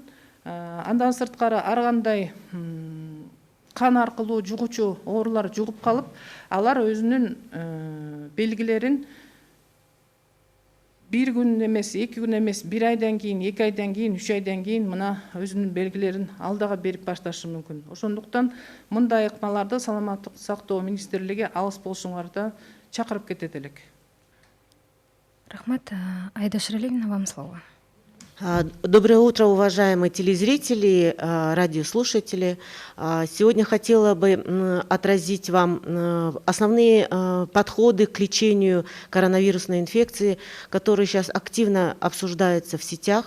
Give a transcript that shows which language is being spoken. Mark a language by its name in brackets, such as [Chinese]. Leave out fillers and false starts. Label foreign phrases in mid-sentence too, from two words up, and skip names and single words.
[Kyrgyz] Андан сырткары ар кандай кан аркылуу жугуучу оорулар жугуп калып, алар өзүнүн белгилерин бир күн эмес, 2 күн эмес, 1 айдан кийин, 2 айдан кийин, 3 айдан кийин мына өзүнүн белгилерин алдыга берип башташы мүмкүн. Ошондуктан мындай ыкмаларды Саламаттык сактоо министрлиги алыс болушуңарды чакырып кетет элек. Рахмат. Аида Ширалиевна, [Russian] вам слово. Доброе утро, уважаемые телезрители, радиослушатели. Сегодня хотела бы отразить вам основные подходы к лечению коронавирусной инфекции, которые сейчас активно обсуждаются в сетях.